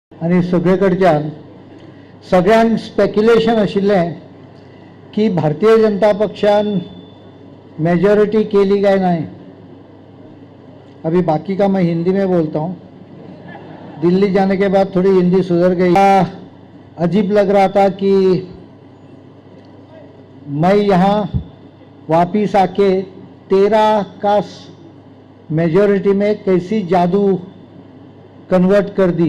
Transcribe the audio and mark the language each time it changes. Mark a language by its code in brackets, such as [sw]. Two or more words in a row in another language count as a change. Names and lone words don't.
[kok] आनी सगळेकडच्यान सगळ्यांक स्पेक्युलेशन आशिल्लें कि भारतीय जनता पक्षान मेजॉरिटी केली काय नहीं। [hi] अभी बाकी का मैं हिंदी में बोलता हूँ। दिल्ली जाने के बाद थोड़ी हिंदी सुधर गई। अजीब लग रहा था कि मैं यहाँ वापिस आके 13 का मेजॉरिटी में कैसी जादू कन्वर्ट कर दी।